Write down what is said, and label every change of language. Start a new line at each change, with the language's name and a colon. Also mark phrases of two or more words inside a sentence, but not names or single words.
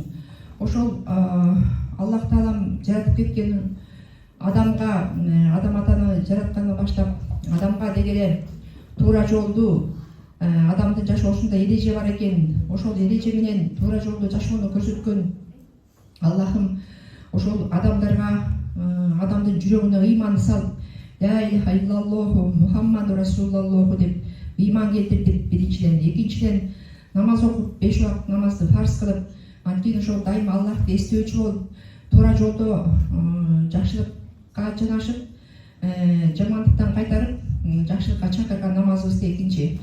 Kyrgyz: Ошол Аллах Таалам жаратып кеткен адамга, адам атаны жараткандан баштап адамга дегеле туура жолду, адамдын жашоосунда эреже бар экен. Ошол эреже менен туура жолду жашоону көрсөткөн Аллахым ошол адамдарга, адамдын жүрөгүнө ыйман салып,
Arabic: لا إله إلا الله محمد رسول الله
Kyrgyz: деп ыйман келтирдик биринчиден. Экинчиден намаз окуп, 5 убакыт намазды фарз кылып, анткени ошол дайыма Аллахты эстөөчү болуп, туура жолдо жакшылыкка жанашып, жамандыктан кайтарып, жакшылыкка чакырган намазыбызды экинчи.